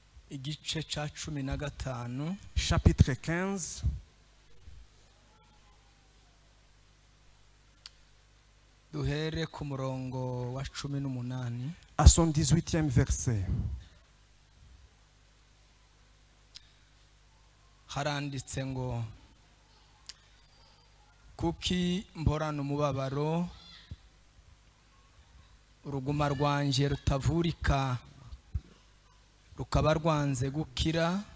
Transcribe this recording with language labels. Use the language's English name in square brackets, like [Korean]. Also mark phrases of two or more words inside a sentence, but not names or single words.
[Rundi] igice ca 15 [French] chapitre 15, [Rundi] duhere ku murongo wa 18 [French] à son 18e verset. [Rundi] haranditse ngo kuki mborana umubabaro uruguma rwanje rutavurika rukaba rwanze gukira